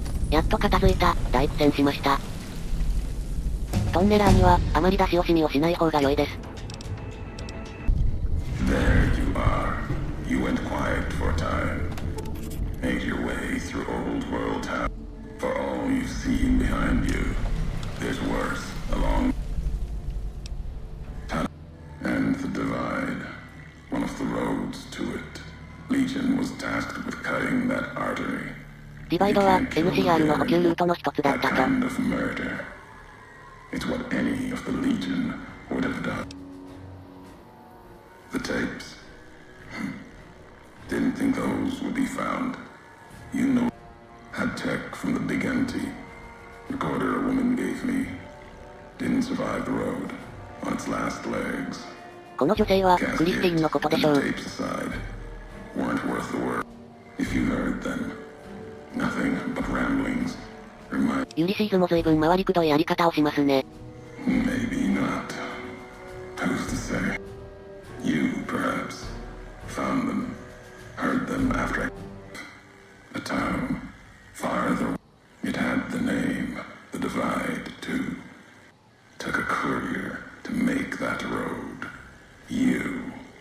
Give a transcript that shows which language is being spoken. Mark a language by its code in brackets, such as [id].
[ja] やっと片付いた、大苦戦しました。トンネラーには、あまり出し惜しみをしない方が良いです。 [en] There you are. You went quiet for a time. Made your way through old world town. For all you've seen behind you, there's worse along and the divide. One of the roads to it. Legion was tasked with cutting that artery. [ja] ディバイドは NCR の補給ルートの一つだったと。 [en] Kind of murder. It's what any of the Legion would have done. The tapes. Didn't think those would be found. You know, had tech from the big empty. Recorder a woman gave me. Didn't survive the road on its last legs. [ja] この女性はクリスティーンのことでしょう。 [en] Tapes aside, weren't worth the work. If you heard them, nothing but ramblings. Remind. [ja] ユリシーズも随分回りくどいやり方をしますね。 [en] Maybe not. Who's to say? You, perhaps, found them, heard them after a town farther. It had the name, the divide, too. Took a courier to make that road. You.